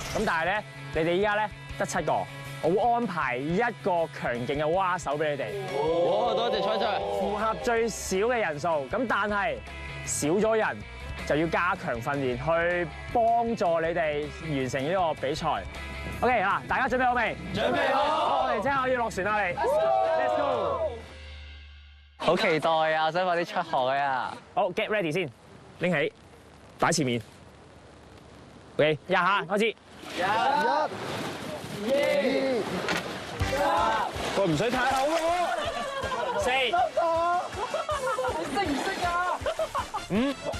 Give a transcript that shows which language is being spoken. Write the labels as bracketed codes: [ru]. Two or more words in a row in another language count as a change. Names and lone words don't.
[yue] 咁但係咧，你哋依家咧得7個，我會安排一個強勁嘅蛙手俾你哋。好，多謝蔡 Sir。符合最少嘅人數，咁但係少咗人就要加強訓練，去幫助你哋完成呢個比賽。OK 嗱，大家準備好未？準備好。我哋即刻可以落船啦，你。 [en] Let's go。 [yue] 好期待啊！想快啲出海啊！好 ， [en] get ready [yue] 先，拎起，擺前面。OK， 廿下開始。1、2、3、喂，唔使太厚喎。4、你識唔識啊？5。